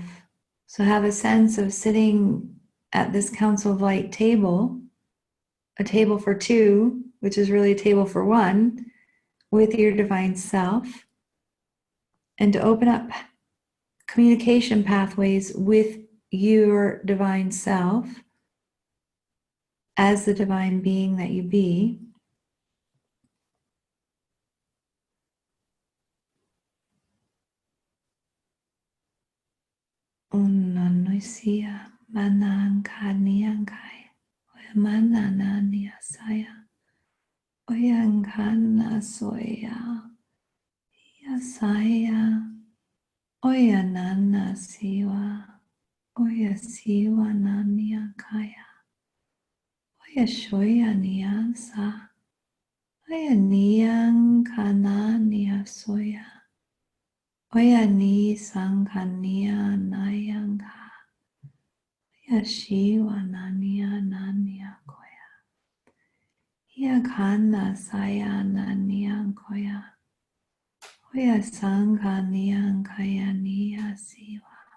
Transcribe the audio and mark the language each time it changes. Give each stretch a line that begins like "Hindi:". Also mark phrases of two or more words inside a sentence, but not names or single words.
English: So have a sense of sitting at this Council of Light table, a table for two, which is really a table for one, with your divine self, and to open up communication pathways with your divine self as the divine being that you be. Unanoisia manangkaniankai manananiasaya Oyankana soya. Yasaya. Oyanana siwa. Oya siwa nania kaya. Oya shoya niyansa. Oya niyan kana niya soya. Oya ni sankania nayanka. Oya shiwa nania nania koya. Oya kana saya nania koya. Oya sankania kaya niya siwa.